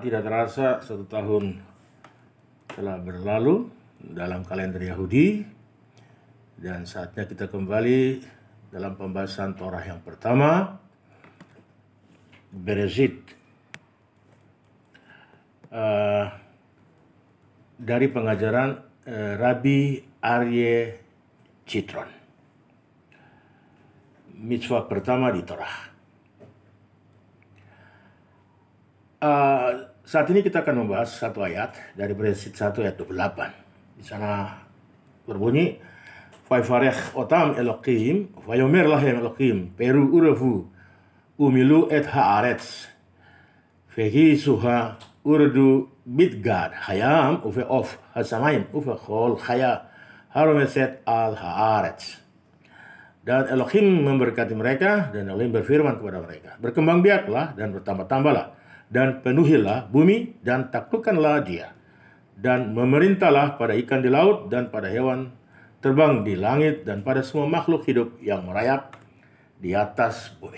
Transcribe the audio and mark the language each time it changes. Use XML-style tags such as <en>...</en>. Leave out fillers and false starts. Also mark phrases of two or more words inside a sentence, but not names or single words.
<id>Tidak terasa 1 tahun telah berlalu dalam kalender Yahudi, dan saatnya kita kembali dalam pembahasan Torah yang pertama, Bereshit, dari pengajaran Rabbi Aryeh Citron. Mitzvah pertama di Torah. Saat ini kita akan membahas satu ayat dari Bereshit 1 ayat 28. Di sana berbunyi,</id> <he>"וַיְבָרֶךְ אֹתָם אֱלֹהִים, וַיֹּאמֶר לָהֶם אֱלֹהִים, פְּרוּ וּרְבוּ, וּמִלְאוּ אֶת הָאָרֶץ, וְכִבְשֻׁהָ, וּרְדוּ בִּדְגַת, הַיָּם וּבְעוֹף הַשָּׁמַיִם וּבְכָל חַיָּה הָרֹמֶשֶׂת עַל הָאָרֶץ." Dan Elohim memberkati mereka, dan Elohim berfirman kepada mereka, "Berkembang biaklah dan bertambah-tambahlah, dan penuhilah bumi, dan taklukkanlah dia, dan memerintahlah pada ikan di laut, dan pada hewan terbang di langit, dan pada semua makhluk hidup yang merayap di atas bumi."</he>